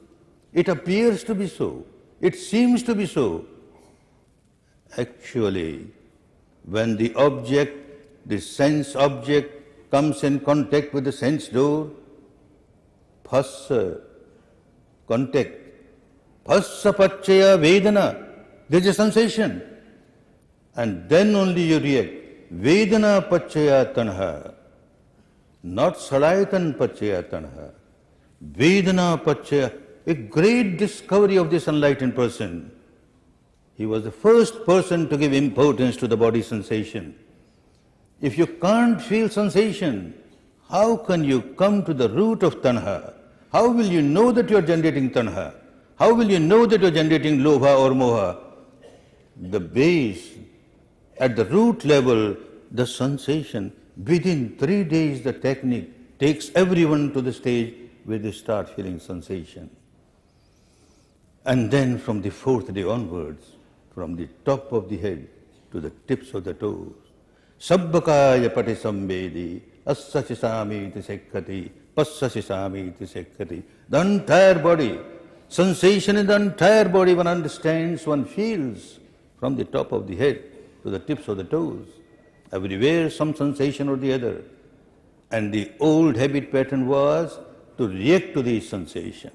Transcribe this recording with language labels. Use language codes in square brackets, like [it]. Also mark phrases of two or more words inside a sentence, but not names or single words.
[en] It appears to be so. It seems to be so. Actually, when the object, the sense object, comes in contact with the sense door, phassa, contact, [pi] phassa pachaya vedana, [en] there is a sensation. And then only you react. [pi] Vedana pachaya tanha, not salayatan pachaya tanha. Vedana pachaya, [en] a great discovery of this enlightened person. He was the first person to give importance to the body sensation. If you can't feel sensation, how can you come to the root of tanha? How will you know that you are generating tanha? How will you know that you are generating lobha or moha? The base, at the root level, the sensation, within 3 days the technique takes everyone to the stage where they start feeling sensation. And then from the 4th day onwards, from the top of the head to the tips of the toes, [pi] sabbakaya pati sambedi, assasisami iti sekkati, passasisami iti sekkati. [en] The entire body, sensation in the entire body one understands, one feels, from the top of the head to the tips of the toes. Everywhere some sensation or the other. And the old habit pattern was to react to the sensation.